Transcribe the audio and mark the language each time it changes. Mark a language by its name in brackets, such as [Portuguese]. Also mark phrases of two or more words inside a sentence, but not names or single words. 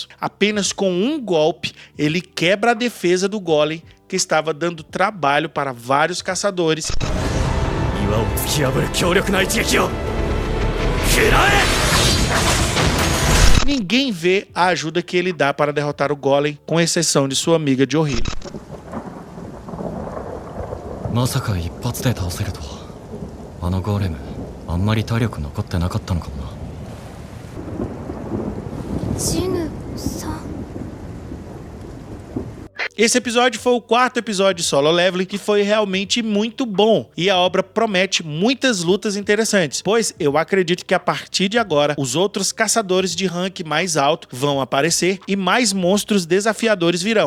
[Portuguese] Apenas com um golpe, ele quebra a defesa do golem que estava dando trabalho para vários caçadores. Ninguém vê a ajuda que ele dá para derrotar o golem, com exceção de sua amiga Jo-hee. [Japanese] まさか一発で倒せるとは。あのゴーレム、あんまり体力残ってなかったのかもな。ジヌさん。 [Portuguese] Esse episódio foi o quarto episódio de Solo Leveling, que foi realmente muito bom. E a obra promete muitas lutas interessantes, pois eu acredito que a partir de agora, os outros caçadores de rank mais alto vão aparecer e mais monstros desafiadores virão.